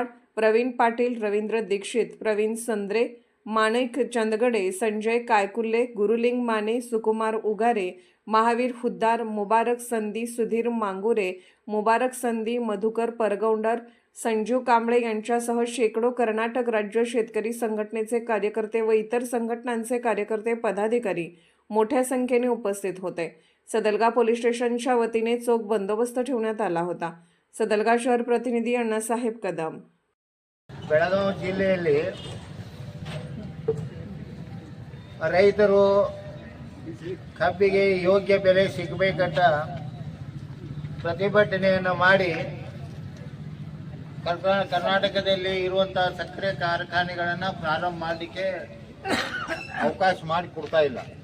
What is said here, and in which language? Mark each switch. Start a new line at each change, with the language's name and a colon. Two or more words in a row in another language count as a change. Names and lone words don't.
Marathi: प्रवीण पाटील, रवींद्र दीक्षित, प्रवीण संद्रे, माणिक चंदगडे, संजय कायकुल्ले, गुरुलिंग माने, सुकुमार उगारे, महावीर हुद्दार, मुबारक संधी, सुधीर मांगुरे, मुबारक संधी, मधुकर परगौंडर, संजीव कांबळे यांच्यासह शेकडो कर्नाटक राज्य शेतकरी संघटनेचे कार्यकर्ते व इतर संघटनांचे कार्यकर्ते, पदाधिकारी मोठ्या संख्येने उपस्थित होते। सदलगा पोलीस स्टेशनच्या वतीने चोख बंदोबस्त ठेवण्यात आला होता। सदलगा शहर प्रतिनिधी अण्णासाहेब कदम।
Kannada: ಬೆಳಗಾವಿ ಜಿಲ್ಲೆಯಲ್ಲಿ ರೈತರು ಕಬ್ಬಿಗೆ ಯೋಗ್ಯ ಬೆಲೆ ಸಿಗಬೇಕಂತ ಪ್ರತಿಭಟನೆಯನ್ನು ಮಾಡಿ ಕರ್ನಾಟಕದಲ್ಲಿ ಇರುವಂತಹ ಸಕ್ಕರೆ ಕಾರ್ಖಾನೆಗಳನ್ನು ಪ್ರಾರಂಭ ಮಾಡಲಿಕ್ಕೆ ಅವಕಾಶ ಮಾಡಿಕೊಡ್ತಾ ಇಲ್ಲ।